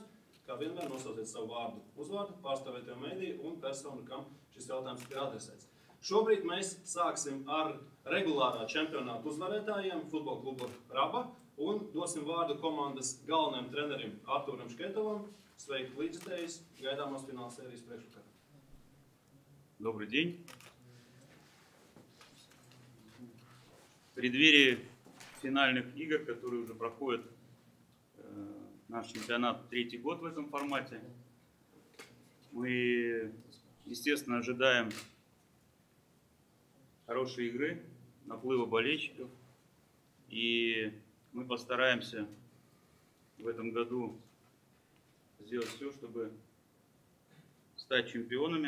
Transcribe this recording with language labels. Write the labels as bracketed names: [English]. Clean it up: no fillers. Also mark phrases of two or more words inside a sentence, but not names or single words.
[Latvian] Kā vienmēr nosauciet savu vārdu, uzvārdu, pārstāvēto mediju un personu, kam šis jautājums ir adresēts. Šobrīd mēs sāksim ar regulārā čempionāta uzvarētājiem futbola klubu Raba un dosim vārdu komandas galvenajam trenerim Artūram Šketovam. Sveiki līdzstējis gaidāmās fināla sērijas priekšvakarā. [Russian] Добрый день. В преддверии финальных игр, которые уже проходят наш чемпионат 3-й год в этом формате, мы, естественно, ожидаем хорошей игры, наплыва болельщиков, и мы постараемся в этом году сделать все, чтобы стать чемпионами.